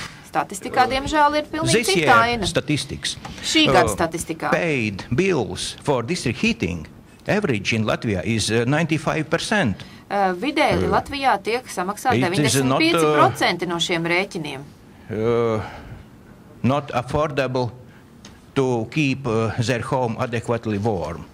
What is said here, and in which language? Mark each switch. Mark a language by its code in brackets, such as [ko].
[lv] Statistikā, diemžēl, ir pilnīgi cita aina. Šī gada statistikā. [en] Paid bills for district heating average in Latvia is 95%. [lv] Vidēji Latvijā tiek samaksāt 95% no šiem rēķiniem. [en] Not affordable to keep their home adequately warm.